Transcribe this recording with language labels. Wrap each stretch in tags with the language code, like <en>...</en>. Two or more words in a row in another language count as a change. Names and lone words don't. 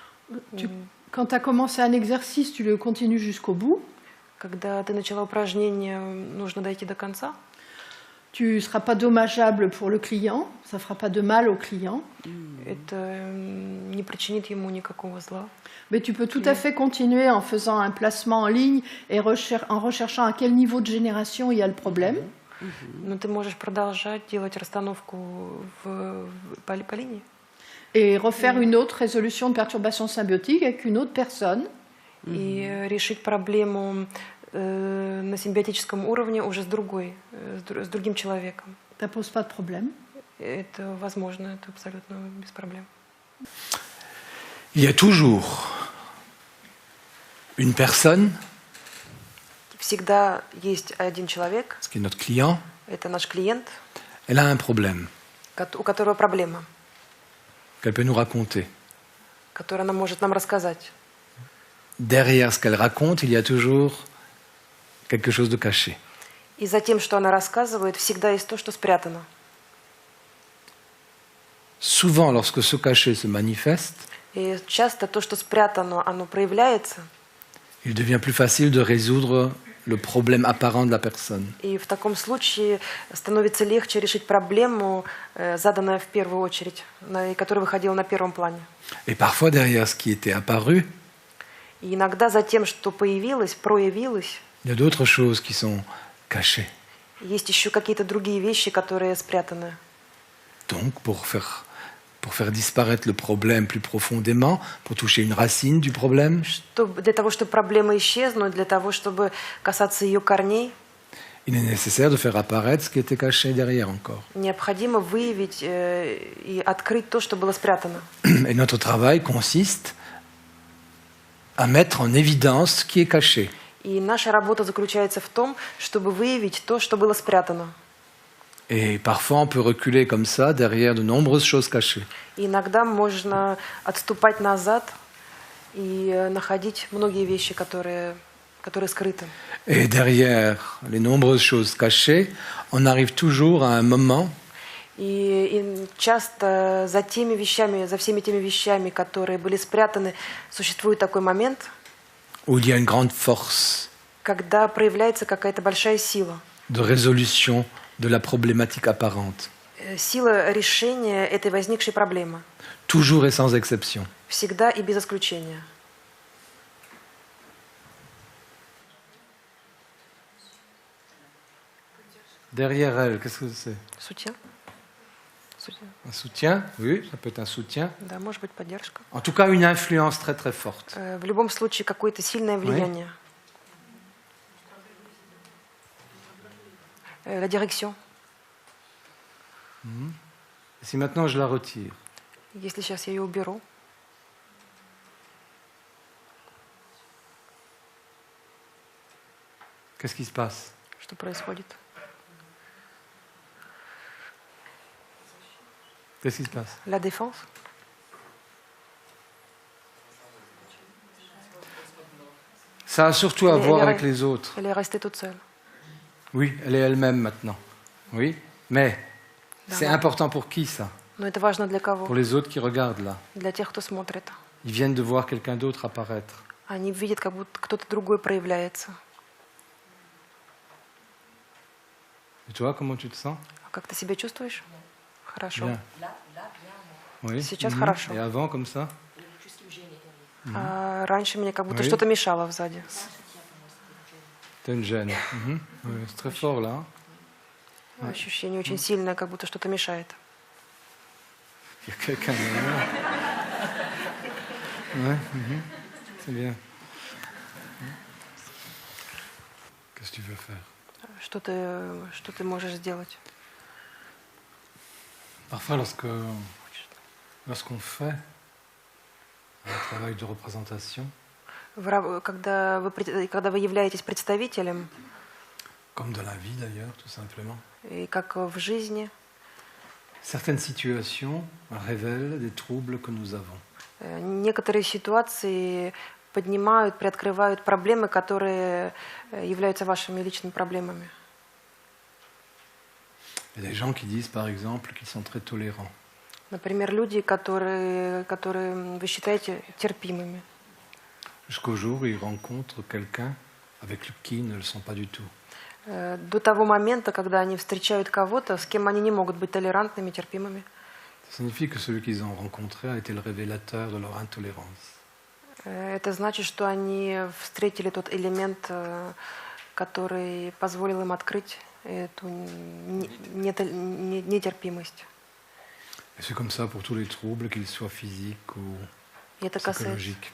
<fr>Quand tu as commencé un exercice, tu le continues jusqu'au bout.</fr> <ru>Когда ты начала упражнение, нужно дойти до конца.</ru> <fr>Tu ne seras pas dommageable pour le client, ça ne fera pas de mal au client.</fr> <ru>Это не причинит ему никакого зла.</ru> <fr>Mais tu peux tout à fait continuer en faisant un placement en ligne et en recherchant à quel niveau de génération il y a le problème.</fr> <ru>Но ты можешь продолжать делать расстановку по линии.</ru> <fr>Et refaire une autre résolution de perturbation symbiotique avec une autre personne.</fr> <ru>И решить проблему на симбиотическом уровне уже с другим человеком.</ru> <fr>Ça pose pas de problème.</fr> <ru>Это возможно, это абсолютно без проблем.</ru> <fr>Il y a toujours une personne,</fr> <ru>Всегда есть один человек,</ru> <fr>ce qui est notre client,</fr> <ru>это наш клиент,</ru> <fr>elle a un problème</fr> <ru>у которого проблема,</ru> <fr>qu'elle peut nous raconter.</fr> <ru>которую она может нам рассказать.</ru> <fr>Derrière ce qu'elle raconte, il y a toujours quelque chose de caché.</fr> <ru>И за тем, что она рассказывает, всегда есть то, что спрятано.</ru> <fr>Souvent, lorsque ce caché se manifeste,</fr> <ru>И часто то, что спрятано, оно проявляется.</ru> <fr>il devient plus facile de résoudre le problème apparent de la personne.</fr> <ru>И в таком случае становится легче решить проблему, заданную в первую очередь, и которая выходила на первом плане.</ru> <fr>Et parfois, derrière ce qui était apparu,</fr> <ru>И иногда за тем, что проявилось,</ru> <fr>il y a d'autres choses qui sont cachées.</fr> <ru>есть еще какие-то другие вещи, которые спрятаны.</ru> <fr>Donc, pour faire disparaître le problème plus profondément, pour toucher une racine du problème,</fr> <ru>Для того, чтобы проблема исчезла, для того, чтобы касаться ее корней,</ru> <fr>il est nécessaire de faire apparaître ce qui était caché derrière encore.</fr> <ru>необходимо выявить и открыть то, что было спрятано.</ru> <fr>Et notre travail consiste à mettre en évidence ce qui est caché.</fr> <ru>И наша работа заключается в том, чтобы выявить то, что было спрятано.</ru> <fr>Et parfois, on peut reculer comme ça derrière de nombreuses choses cachées.</fr> <ru>И иногда можно отступать назад и находить многие вещи, которые скрыты.</ru> <fr>Et derrière les nombreuses choses cachées, on arrive toujours à un moment</fr> <ru>И часто за всеми теми вещами, которые были спрятаны, существует такой момент,</ru> <fr>où il y a une grande force</fr> <ru>когда проявляется какая-то большая сила.</ru> <fr>de résolution de la problématique apparente.</fr> <ru>Сила решения этой возникшей проблемы.</ru> <fr>Toujours et sans exception.</fr> <ru>Всегда и без исключения.</ru> <fr>Derrière elle, qu'est-ce que c'est? Soutien. Un soutien? Oui, ça peut être un soutien.</fr> <ru>Да, может быть, поддержка.</ru> <fr>En tout cas, une influence très très forte.</fr> <ru>В любом случае, какое-то сильное влияние.</ru> <fr>La direction. Et si maintenant je la retire,</fr> <ru>Если сейчас я ее уберу,</ru> <fr>qu'est-ce qui se passe?</fr> <ru>что происходит?</ru> <fr>Qu'est-ce qui se passe? La défense. Ça a surtout à voir avec les autres. Elle est restée toute seule. Oui, elle est elle-même maintenant. Oui, mais c'est D'accord. important pour qui ça?</fr> <ru>Но это важно для кого?</ru> <fr>Pour les autres qui regardent là.</fr> <ru>Для тех, кто смотрит.</ru> <fr>Ils viennent de voir quelqu'un d'autre apparaître.</fr> <ru>Они видят, как будто кто-то другой проявляется.</ru> <fr>Et toi, comment tu te sens?</fr> <ru>А как ты себя чувствуешь? Хорошо.</ru> <fr>Bien. Oui.</fr> <ru>Сейчас хорошо.</ru> <fr>Et avant, comme ça?</fr> <ru>А раньше мне как будто</ru> <fr>Oui.</fr> <ru>что-то мешало сзади.</ru> <fr>T'as une gêne. Oui, c'est très fort là.</fr> <ru>Ощущение очень сильное, как будто что-то мешает.</ru> <fr>Il y a quelqu'un derrière. Ouais, c'est bien. Qu'est-ce que tu veux faire?</fr> <ru>Что ты можешь сделать?</ru> <fr>Parfois, lorsqu'on fait un travail de représentation,</fr> <ru>Когда вы являетесь представителем,</ru> <fr>comme dans la vie d'ailleurs, tout simplement,</fr> <ru>и как в жизни,</ru> <fr>certaines situations révèlent des troubles que nous avons.</fr> <ru>некоторые ситуации приоткрывают проблемы, которые являются вашими личными проблемами.</ru> <fr>Il y a des gens qui disent par exemple qu'ils sont très tolérants.</fr> <ru>Например, люди, которые вы считаете терпимыми.</ru> <fr>Jusqu'au jour où ils rencontrent quelqu'un avec qui ils ne le sont pas du tout.</fr> <ru>До того момента, когда они встречают кого-то, с кем они не могут быть толерантными, терпимыми.</ru> <fr>Ça signifie que celui qu'ils ont rencontré a été le révélateur de leur intolérance.</fr> <ru>Это значит, что они встретили тот элемент, который позволил им открыть эту нетерпимость.</ru> <fr>Et c'est comme ça pour tous les troubles, qu'ils soient physiques ou</fr> <ru>И</ru> <fr>psychologiques.</fr>